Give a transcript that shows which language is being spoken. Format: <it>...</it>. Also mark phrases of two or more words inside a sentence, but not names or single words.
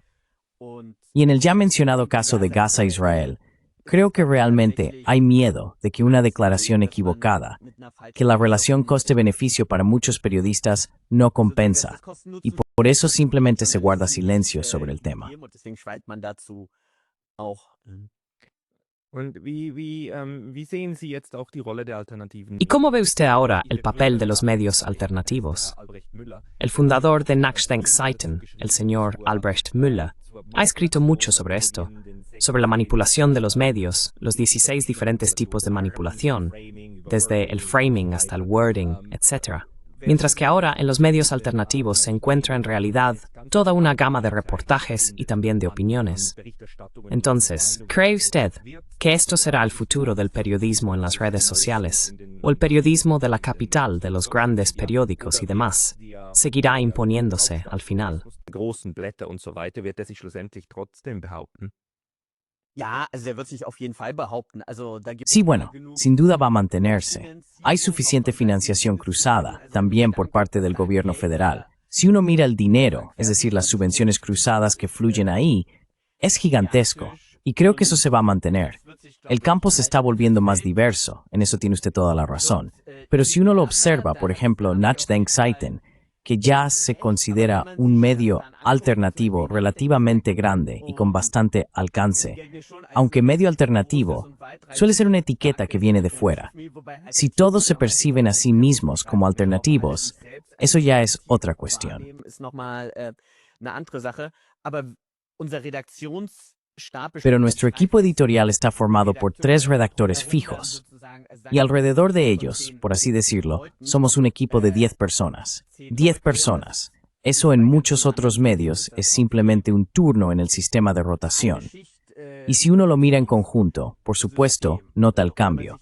<es>Y en el ya mencionado caso de Gaza-Israel, creo que realmente hay miedo de que una declaración equivocada, que la relación coste-beneficio para muchos periodistas no compensa, y por eso simplemente se guarda silencio sobre el tema.</es> <de>Und wie sehen Sie jetzt auch die Rolle der Alternativen?</de> <es>¿Y cómo ve usted ahora el papel de los medios alternativos? Albrecht Müller. El fundador de Nachdenkseiten, el señor Albrecht Müller, ha escrito mucho sobre esto, sobre la manipulación de los medios, los 16 diferentes tipos de manipulación, desde el framing hasta el wording, etc. Mientras que ahora en los medios alternativos se encuentra en realidad toda una gama de reportajes y también de opiniones. Entonces, ¿cree usted que esto será el futuro del periodismo en las redes sociales? ¿O el periodismo de la capital de los grandes periódicos y demás seguirá imponiéndose al final?</es> <de>Großen Blätter und so weiter, wird er sich schlussendlich trotzdem behaupten? Ja, also der wird sich auf jeden Fall behaupten. Also da gibt</de> <es>Sí, bueno, sin duda va a mantenerse. Hay suficiente financiación cruzada, también por parte del gobierno federal. Si uno mira el dinero, es decir, las subvenciones cruzadas que fluyen ahí, es gigantesco. Y creo que eso se va a mantener. El campo se está volviendo más diverso, en eso tiene usted toda la razón. Pero si uno lo observa, por ejemplo, Nachdenkseiten, que ya se considera un medio alternativo relativamente grande y con bastante alcance, aunque medio alternativo, suele ser una etiqueta que viene de fuera. Si todos se perciben a sí mismos como alternativos, eso ya es otra cuestión.</es> <de>ist nochmal eine andere Sache. Aber unser Redaktionsstab</de> <es>Pero nuestro equipo editorial está formado por 3 redactores fijos, y alrededor de ellos, por así decirlo, somos un equipo de 10 personas. 10 personas. Eso en muchos otros medios es simplemente un turno en el sistema de rotación. Y si uno lo mira en conjunto, por supuesto, nota el cambio.</es>